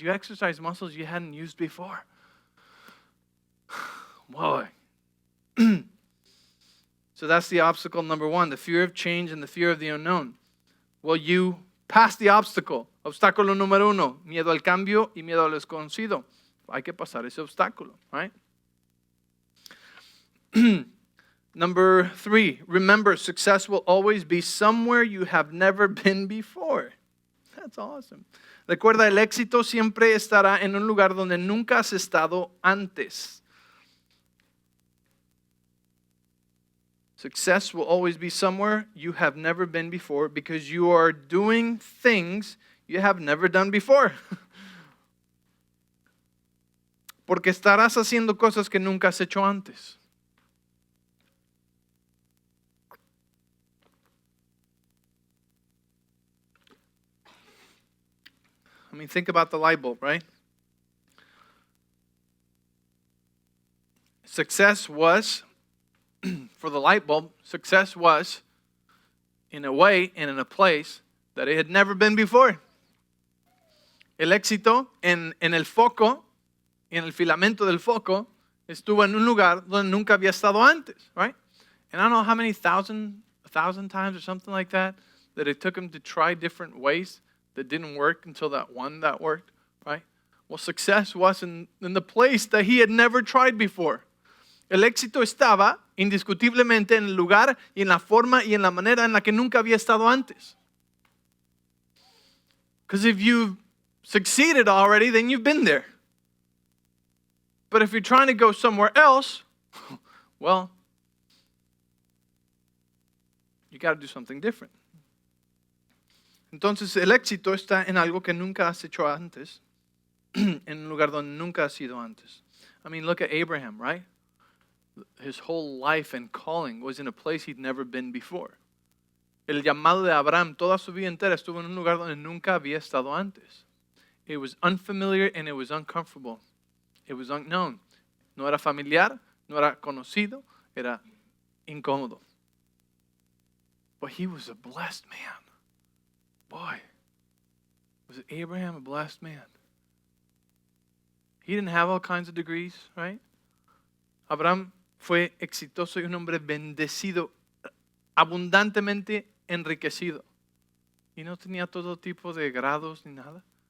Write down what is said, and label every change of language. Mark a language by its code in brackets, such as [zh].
[en] You exercise muscles you hadn't used before. Boy. So that's the obstacle number one, the fear of change and the fear of the unknown. Will you pass the obstacle? [es] Obstáculo número uno, miedo al cambio y miedo al desconocido. Hay que pasar ese obstáculo, right? [en] Number three, remember, success will always be somewhere you have never been before. That's awesome. [es] Recuerda, el éxito siempre estará en un lugar donde nunca has estado antes. [en] Success will always be somewhere you have never been before because you are doing things you have never done before. [es] Porque estarás haciendo cosas que nunca has hecho antes. [en] I mean, think about the light bulb, right? Success was, for the light bulb, success was in a way and in a place that it had never been before. [es] El éxito en el foco, en el filamento del foco, estuvo en un lugar donde nunca había estado antes, right? [en] And I don't know how many a thousand times or something like that it took him to try different ways that didn't work until that one that worked, right? Well, success was in the place that he had never tried before. [es] El éxito estaba indiscutiblemente en el lugar y en la forma y en la manera en la que nunca había estado antes. [en] Because if you've succeeded already, then you've been there. But if you're trying to go somewhere else, well, you got to do something different. [es] Entonces, el éxito está en algo que nunca has hecho antes, en un lugar donde nunca has ido antes. [en] I mean, look at Abraham, right? His whole life and calling was in a place he'd never been before. [es] El llamado de Abraham, toda su vida entera, estuvo en un lugar donde nunca había estado antes. [en] It was unfamiliar and it was uncomfortable. It was unknown. [es] No era familiar, no era conocido, era incómodo. [en] But he was a blessed man. Boy, was Abraham a blessed man? He didn't have all kinds of degrees, right? [es] Abraham fue exitoso y un hombre bendecido, abundantemente enriquecido. Y no tenía todo tipo de grados ni nada.